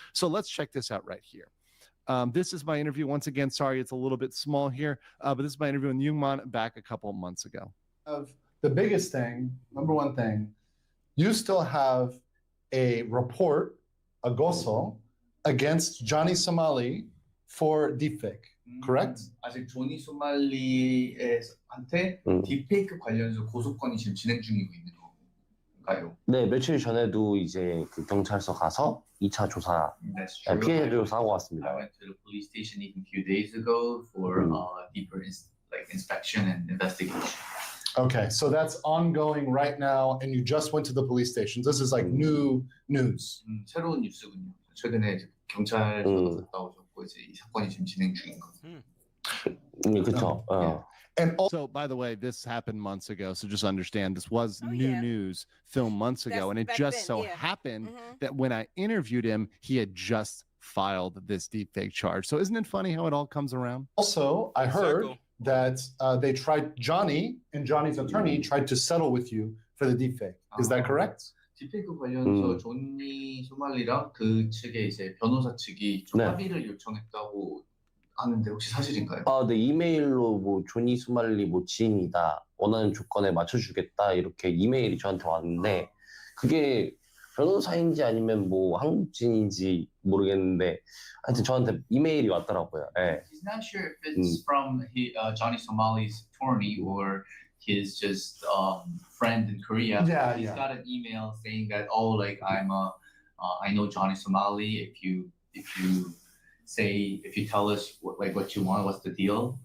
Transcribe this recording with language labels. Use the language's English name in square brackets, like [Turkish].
[English] So let's check this out right here. This is my interview. Once again, sorry it's a little bit small here, but this is my interview with Youngman back a couple of months ago. Of the biggest thing, number one thing, you still have a report, a goso, against Johnny Somali for deepfake, correct? [Korean] 아직 조니 소말리한테 딥페이크 관련해서 고소건이 지금 진행 중이고 있는 건가요? 네, 며칠 전에도 이제 그 경찰서 가서 2차 조사, 피해 조사하고 왔습니다. [English] I went to the police station even a few days ago for deeper inspection and investigation. Okay, so that's ongoing right now, and you just went to the police stations. This is like new news. [Korean] 새로운 뉴스군요. 최근에 이제 경찰서 갔다 오셨고 이제 이 사건이 지금 진행 중인 거. 그렇죠. [English] And also, by the way, this happened months ago, so just understand this was new news filmed months ago, and it just so happened that when I interviewed him, he had just filed this deepfake charge. So isn't it funny how it all comes around? Also, I heard that they tried, Johnny and Johnny's attorney tried to settle with you for the deepfake. Is that correct? [Korean] 딥페이크 관련해서 조니 소말리랑 그 측의 이제 변호사 측이 좀 합의를 요청했다고 하는데 혹시 사실인가요? 네, 이메일로 뭐 조니 소말리 뭐 지인이다, 원하는 조건에 맞춰주겠다 이렇게 이메일이 저한테 왔는데 그게 변호사인지 아니면 뭐 한국인인지 모르겠는데 하여튼 저한테 이메일이 왔더라고요. 네. [English] He's not sure if it's from Johnny Somali's attorney or his just friend in Korea. Yeah, He's got an email saying that I know Johnny Somali. If you tell us what you want, what's the deal?